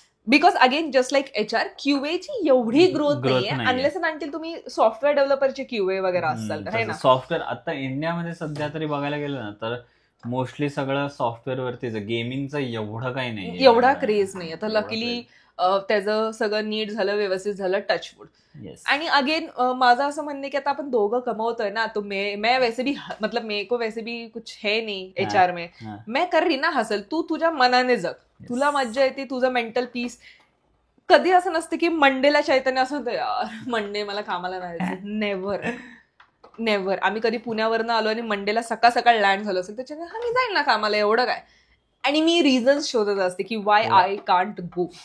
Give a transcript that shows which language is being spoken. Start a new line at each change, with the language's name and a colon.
Marathi: Because again just like HR, QA ची एवढी growth नाहीये
English: unless and until
Marathi: तुम्ही सॉफ्टवेअर डेव्हलपरचे QA वगैरे असाल तर, है ना? सॉफ्टवेअर आता इंडियामध्ये सध्या तरी बघायला गेलं ना तर मोस्टली सगळं सॉफ्टवेअर वरतीच. गेमिंगचं एवढं काही नाही, एवढा क्रेज नाही. आता लकीली त्याचं सगळं नीट झालं, व्यवस्थित झालं, टचवूड. आणि अगेन माझं असं म्हणणं की आता आपण दोघं कमवतोय ना,
Hindi: तो मैं वैसे भी मतलब मेरे को वैसे भी कुछ है नहीं HR में, मैं कर रही ना हसल.
Marathi: तू तुझ्या मनाने जग, तुला मज्जा येते, तुझं मेंटल पीस. कधी असं नसतं की मंडेला चैतन्य असं होतं, यार मंडे मला कामाला नाही जायचं. नेव्हर. आम्ही कधी पुण्यावरनं आलो आणि मंडेला सकाळ सकाळ लँड झालो असेल त्याच्याने मी जाईल ना कामाला, एवढं काय. आणि मी रिझन्स शोधत असते की
English: Why I can't go.